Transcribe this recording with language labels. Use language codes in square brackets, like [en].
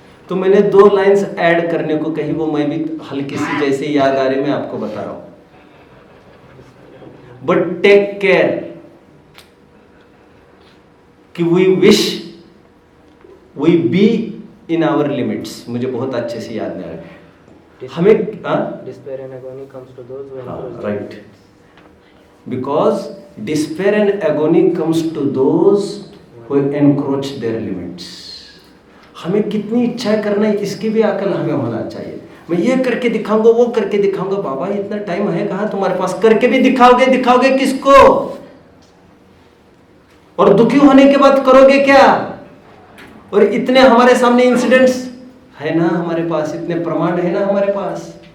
[hi] तो मैंने 2 lines add करने को कही, वो मैं भी हल्की सी जैसे याद आ रही मैं आपको बता रहा हूं। [en] But take care कि we wish we be in our limits. [hi] मुझे बहुत अच्छे से याद नहीं आ रहा हमें। [en] Despair and agony comes to those who encroach their right, limits. because despair and agony comes to those who encroach their limits. [hi] हमें कितनी इच्छा करना है इसकी भी अकल हमें होना चाहिए। मैं ये करके दिखाऊंगा, वो करके दिखाऊंगा। बाबा इतना टाइम है कहाँ तुम्हारे पास? करके भी दिखाओगे, दिखाओगे किसको? और दुखी होने के बाद करोगे क्या? और इतने हमारे सामने इंसिडेंट्स है ना हमारे पास, इतने प्रमाण है ना हमारे पास।